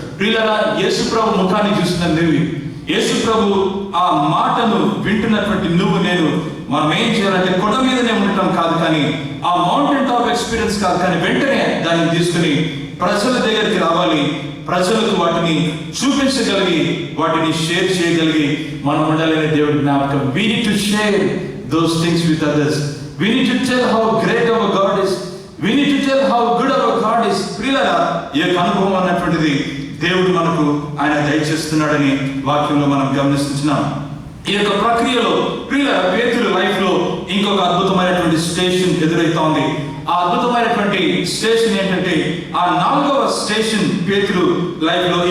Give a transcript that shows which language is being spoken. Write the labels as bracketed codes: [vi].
[te] ప్రియులారా, యేసుప్రభు ముఖాన్ని చూసిన నువ్వు, యేసుప్రభు ఆ మాటను వింటున్నటువంటి నువ్వు నేను మనం ఏం చేయాలంటే కొండ మీదనే ఉండటం కాదు, కానీ ఆ [en] mountain top experience [te] కాదు, కానీ వెంటనే దాన్ని తీసుకుని ప్రజల దగ్గరికి రావాలి. ప్రజలకు వాటిని చూపించగలిగి వాటిని షేర్ చేయగలిగి మనం ఉండాలనే దేవుడి జ్ఞాపకం. [en] We need to share those things with others. We need to tell how great our God is. We need to tell how good our God is. [te] ప్రియులారా, ఈ యొక్క అనుభవం అన్నటువంటిది దేవుడు మనకు ఆయన దయచేస్తున్నాడని వాక్యంలో మనం గమనిస్తున్నాం. ఈ యొక్క ప్రక్రియలో ప్రియులారా, పేతురు లైఫ్ లో ఇంకొక అద్భుతమైనటువంటి స్టేషన్ ఎదురైతోంది. ఆ అద్భుతమైనటువంటి స్టేషన్ ఏంటంటే ఆ 4వ స్టేషన్ పేతురు లైఫ్ లో.